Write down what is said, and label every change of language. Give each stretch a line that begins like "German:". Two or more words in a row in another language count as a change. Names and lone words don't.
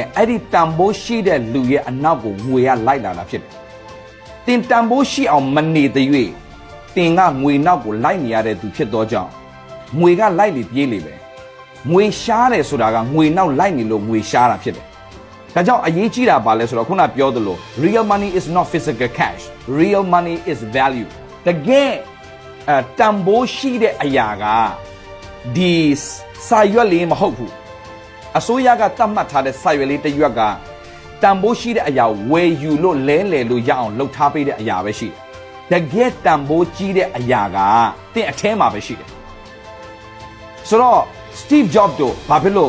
Burmese: အဲ့ဒီတန်ဖိုးရှိတဲ့လူရဲ့အနောက်ကိုငွေကလိုက်လာတာဖြစ်တယ်တင်တန်ဖိုးရှိအောင်မနေတဲ့၍တင်ကငွေနောက်ကိုလိုက်နေရတဲ့သူဖြစ်သော ကြောင့်ငွေကလိုက်လေပြေးလေပဲငွေရှားတယ်ဆိုတာကငွေနောက်လိုက်နေလို့ငွေရှားတာဖြစ်တယ်ဒါကြောင့်အရေးကြီးတာပါလဲဆိုတော့ခုနပြောသလို
English: real money is not physical cash real money is value
Burmese: တကယ်တန်ဖိုးရှိတဲ့အရာကဒီစာရွက်လေးမဟုတ်ဘူးအစိုးရကတတ်မှတ်ထားတဲ့စာရွက်လေးတစ်ရွက်ကတန်ဖိုးရှိတဲ့အရာဝယ်ယူလို့လဲလှယ်လို့ရအောင်လှုပ်ထားပေးတဲ့အရာပဲရှိတယ်တကယ်တန်ဖိုးကြီးတဲ့အရာကတင့်အထဲမှာပဲရှိတယ်ဆိုတော့ Steve Jobs တို့ဘာဖြစ်လို့